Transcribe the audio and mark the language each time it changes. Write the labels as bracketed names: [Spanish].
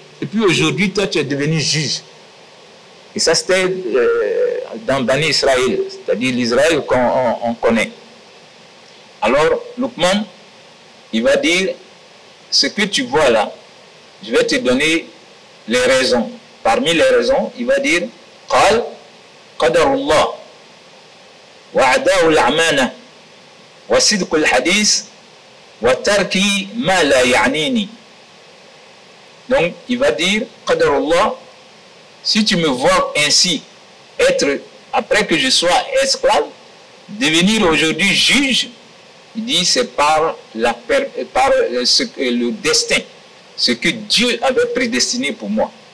[French] Et puis aujourd'hui, toi, tu es devenu juge. Et ça, c'était dans Bani Israël, c'est-à-dire l'Israël qu'on connaît. Alors, Luqman, il va dire, ce que tu vois là, je vais te donner les raisons. Parmi les raisons, il va dire, [Arabic] قال قدر الله وعداه الأمانة وصدق الحديث وترك ما لا يعنيني. [French] Donc, il va dire, [Arabic] قدر الله, [French] si tu me vois ainsi, être, après que je sois esclave, devenir aujourd'hui juge, il dit, c'est par le destin, ce que Dieu avait prédestiné pour moi.